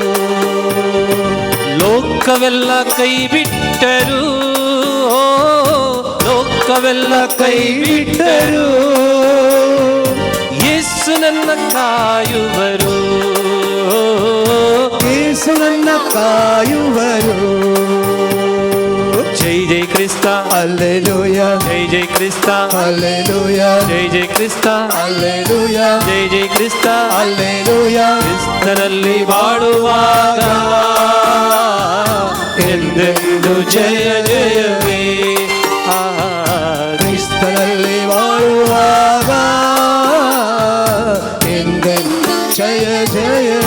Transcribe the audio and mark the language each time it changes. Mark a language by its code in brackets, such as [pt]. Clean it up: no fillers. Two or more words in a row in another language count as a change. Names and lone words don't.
[kn] ಲೋಕವೆಲ್ಲ ಕೈ ಬಿಟ್ಟರು, ಲೋಕವೆಲ್ಲ ಕೈ ಬಿಟ್ಟರು, ಯೇಸು ನನ್ನ ಕಾಯುವರು. ಯೇಸು ನನ್ನ ಕಾಯುವರು. [kok] ಜೈ जय क्रिस्ता हालेलुया जय जय क्रिस्ता हालेलुया जय जय क्रिस्ता हालेलुया [kn] जय जय ಕ್ರಿಸ್ತಾ ಹಾಲೆಲೂಯಾ ಕ್ರಿಸ್ತನಲ್ಲಿ ಬಾಳುವಾಗ ಎಂದೆಂದು ಜಯ ಜಯವೇ ಕ್ರಿಸ್ತನಲ್ಲಿ ಬಾಳುವಾಗ ಎಂದೆಂದು ಜಯ ಜಯ